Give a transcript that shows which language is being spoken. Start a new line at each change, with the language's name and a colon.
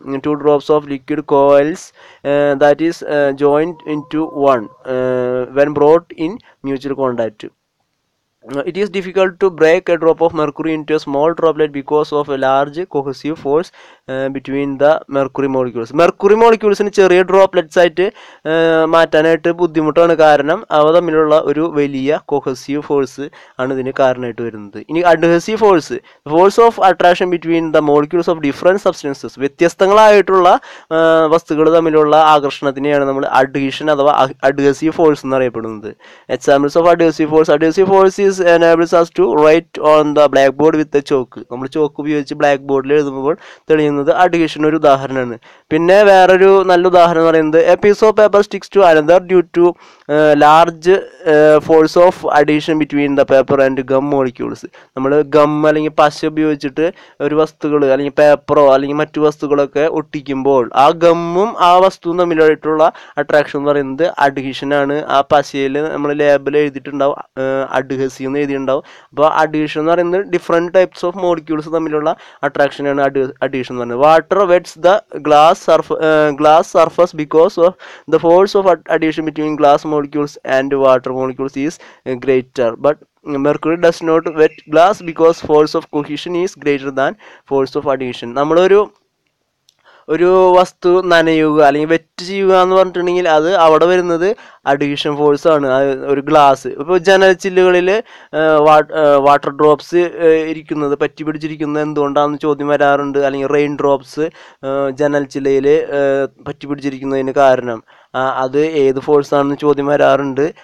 English: 2 drops of liquid coils that is joined into one when brought in mutual contact. It is difficult to break a drop of mercury into a small droplet because of a large cohesive force between the mercury molecules. Mercury molecules in
Malayalam: ചെറിയ droplets ആയിട്ട് മാറ്റാനായിട്ട് ബുദ്ധിമുട്ടാണ്. കാരണം അവ തമ്മിലുള്ള ഒരു വലിയ cohesive force ആണ് ഇതിന് കാരണമായിട്ട് വരുന്നത്. ഇനി adhesive force,
English: force of attraction between the molecules of different substances,
Malayalam: വ്യത്യസ്തങ്ങളായിട്ടുള്ള വസ്തുക്കൾ തമ്മിലുള്ള ആകർഷണത്തിനെയാണ് നമ്മൾ അഡ്ഹീഷൻ അഥവാ അഡ്ഹസീവ് ഫോഴ്സ് എന്നറിയപ്പെടുന്നത്.
English: Examples of adhesive force. Adhesive force is enables us to write on the blackboard with the chalk.
Malayalam: നമ്മൾ chalk ഉപയോഗിച്ച് black ബോർഡിൽ എഴുതുമ്പോൾ തെളിയുന്നത് അഡ്ഹീഷൻ ഒരു ഉദാഹരണമാണ്. പിന്നെ വേറൊരു നല്ല ഉദാഹരണം എന്ന് പറയുന്നത്
English: A piece of paper sticks to another due to large force of adhesion between the paper and gum molecules.
Malayalam: നമ്മൾ ഗം അല്ലെങ്കിൽ പശ ഉപയോഗിച്ചിട്ട് ഒരു വസ്തുക്കൾ അല്ലെങ്കിൽ പേപ്പറോ അല്ലെങ്കിൽ മറ്റു വസ്തുക്കളൊക്കെ ഒട്ടിക്കുമ്പോൾ ആ ഗമ്മും ആ വസ്തുവും തമ്മിലായിട്ടുള്ള അട്രാക്ഷൻ എന്ന് പറയുന്നത് അഡ്ഹീഷനാണ്. ആ പശയിൽ നമ്മൾ ലേബിൾ എഴുതിയിട്ടുണ്ടാവും അഡ്ഹസീവ് എന്ന് എഴുതിയിട്ടുണ്ടാവും. അപ്പോൾ അഡീഷൻ എന്ന് പറയുന്നത്
English: different types of molecules
Malayalam: തമ്മിലുള്ള അട്രാക്ഷനാണ് അഡീഷൻ എന്ന് പറയുന്നത്.
English: Water wets the glass surface because of the force of adhesion between glass molecules and water molecules is greater, but mercury does not wet glass because force of cohesion is greater than force of adhesion.
Malayalam: നമ്മളൊരു വസ്തു നനയുക അല്ലെങ്കിൽ wet ചെയ്യുക എന്ന് പറഞ്ഞിട്ടുണ്ടെങ്കിൽ അത് അവിടെ വരുന്നത് addition force ആണ്. ഒരു ഗ്ലാസ് ഇപ്പോൾ ജനൽ ചില്ലുകളിൽ വാട്ടർ ഡ്രോപ്സ് ഇരിക്കുന്നത് പറ്റി പിടിച്ചിരിക്കുന്നത് എന്തുകൊണ്ടാണെന്ന് ചോദ്യം വരാറുണ്ട്. അല്ലെങ്കിൽ റെയിൻ ഡ്രോപ്സ് ജനൽ ചില്ലയിൽ പറ്റി പിടിച്ചിരിക്കുന്നതിന് കാരണം അത് ഏത് ഫോഴ്സാണെന്ന് ചോദ്യം വരാറുണ്ട്.